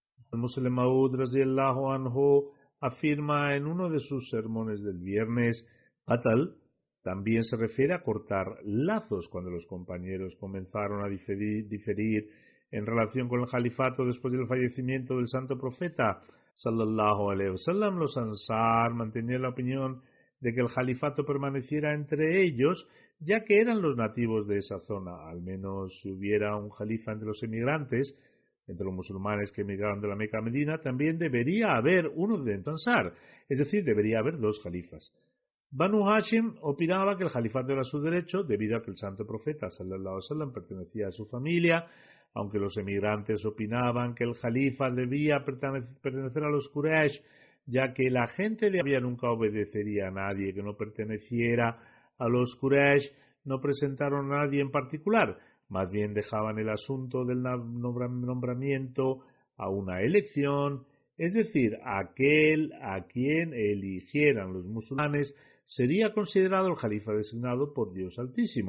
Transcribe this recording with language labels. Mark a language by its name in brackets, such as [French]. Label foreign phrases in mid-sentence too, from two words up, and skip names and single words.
[Spanish] Muslim Maud [Arabic] رضي الله عنه [Spanish] afirma en uno de sus sermones del viernes, Atal también se refiere a cortar lazos cuando los compañeros comenzaron a diferir en relación con el califato después del fallecimiento del santo profeta [Arabic] صلى الله عليه وسلم. [Spanish] Los Ansar mantenían la opinión de que el califato permaneciera entre ellos, ya que eran los nativos de esa zona. Al menos si hubiera un califa entre los emigrantes, entre los musulmanes que emigraron de la Meca a Medina, también debería haber uno de Ansar, es decir, debería haber dos califas. Banu Hashim opinaba que el califato era su derecho debido a que el santo profeta [Arabic] صلى الله عليه وسلم [Spanish] pertenecía a su familia, aunque los emigrantes opinaban que el califa debía pertenecer a los Quraysh, ya que la gente de Arabia nunca obedecería a nadie que no perteneciera a los Quraysh. No presentaron a nadie en particular, más bien dejaban el asunto del nombramiento a una elección, es decir, aquel a quien eligieran los musulmanes sería considerado el califa designado por Dios Altísimo.